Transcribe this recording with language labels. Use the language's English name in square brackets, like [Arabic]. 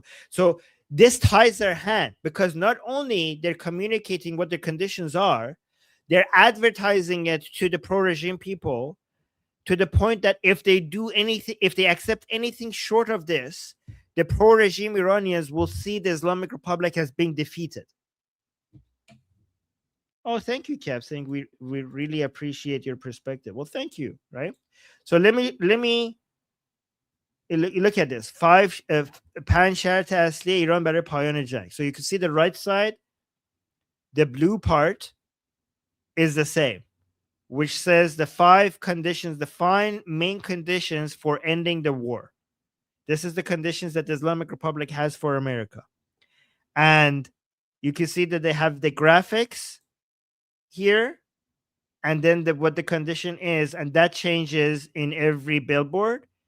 [English] So this ties their hand, because not only they're communicating what the conditions are, they're advertising it to the pro-regime people to the point that if they accept anything short of this, the pro-regime Iranians will see the Islamic Republic as being defeated. Oh, thank you, Cap, saying we really appreciate your perspective. Well, thank you, right? So let me look at this. [Persian] 5 پنج شرط اصلی ایران برای پایان جنگ. [English] So you can see the right side, the blue part is the same, which says the 5 conditions, the 5 main conditions for ending the war. This is the conditions that the Islamic Republic has for America. And you can see that they have the graphics here, and then what the condition is, and that changes in every billboard.